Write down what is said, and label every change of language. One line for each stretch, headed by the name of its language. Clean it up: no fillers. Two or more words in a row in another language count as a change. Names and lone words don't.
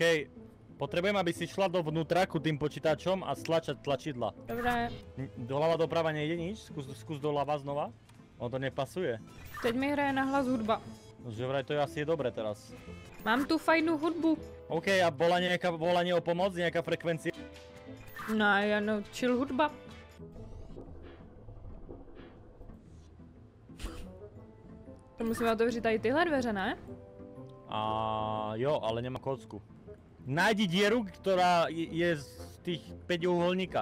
Slovak: Potrebujem, aby si šla dovnútra ku tým počítačom a stlačať tlačidla. Dobré. Doľava doprava nejde nič? Skús doľava znova. On to nepasuje.
Czech: Teď mi hraje na hlas hudba.
Slovak: Že vraj to asi je dobre teraz.
Czech: Mám tu fajnou hudbu.
Slovak: OK, a bola nejaká volanie o pomoc, nejaká frekvencia?
Czech: No, jen chill hudba. To musíme otevřít tady tyhle dveře, ne?
Slovak: A jo, ale nemá kocku. Nájdi dieru, ktorá je z tých 5úholníka.